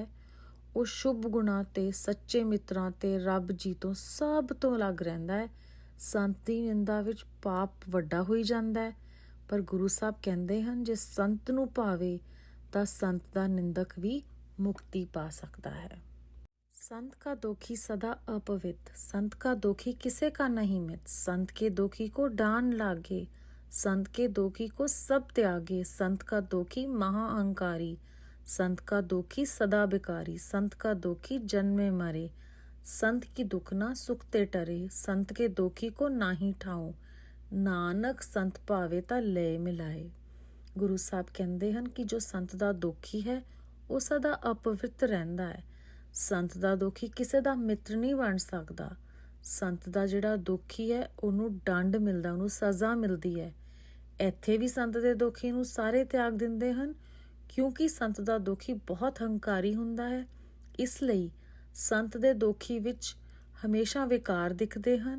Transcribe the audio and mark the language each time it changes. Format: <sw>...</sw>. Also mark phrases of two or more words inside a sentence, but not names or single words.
<pa>ਉਹ ਸ਼ੁਭ ਗੁਣਾਂ ਤੇ ਸੱਚੇ ਮਿੱਤਰਾਂ ਤੇ ਰੱਬ ਜੀ ਤੋਂ ਸਭ ਤੋਂ ਅਲੱਗ ਰਹਿੰਦਾ ਹੈ। ਸੰਤ ਦੀ ਨਿੰਦਾ ਵਿੱਚ ਪਾਪ ਵੱਡਾ ਹੋਈ ਜਾਂਦਾ ਹੈ। ਪਰ ਗੁਰੂ ਸਾਹਿਬ ਕਹਿੰਦੇ ਹਨ, ਜੇ ਸੰਤ ਨੂੰ ਭਾਵੇ ਤਾਂ ਸੰਤ ਦਾ ਨਿੰਦਕ ਵੀ ਮੁਕਤੀ ਪਾ ਸਕਦਾ ਹੈ।</pa> <hi>संत का दोखी सदा अपवित्र, संत का दोखी किसे का नहीं मित, संत के दोखी को डान लागे, संत के दोखी को सब त्यागे, संत का दोखी महाअहंकारी, संत का दोखी सदा बिकारी, संत का दोखी जन्मे मरे, संत की दुख ना सुख ते टरे, संत के दोखी को नाही ठाओ, नानक संत भावे ता ले मिलाए। गुरु साहब कहते हैं कि जो संत का दोखी है वो सदा अपवित्र रहता है।</hi> <pa>ਸੰਤ ਦਾ ਦੁਖੀ ਕਿਸੇ ਦਾ ਮਿੱਤਰ ਨਹੀਂ ਬਣ ਸਕਦਾ। ਸੰਤ ਦਾ ਜਿਹੜਾ ਦੁਖੀ ਹੈ ਉਹਨੂੰ ਦੰਡ ਮਿਲਦਾ, ਉਹਨੂੰ ਸਜ਼ਾ ਮਿਲਦੀ ਹੈ। ਇੱਥੇ ਵੀ ਸੰਤ ਦੇ ਦੁਖੀ ਨੂੰ ਸਾਰੇ ਤਿਆਗ ਦਿੰਦੇ ਹਨ, ਕਿਉਂਕਿ ਸੰਤ ਦਾ ਦੁਖੀ ਬਹੁਤ ਹੰਕਾਰੀ ਹੁੰਦਾ ਹੈ। ਇਸ ਲਈ ਸੰਤ ਦੇ ਦੁਖੀ ਵਿੱਚ ਹਮੇਸ਼ਾ ਵਿਕਾਰ ਦਿਖਦੇ ਹਨ।</pa>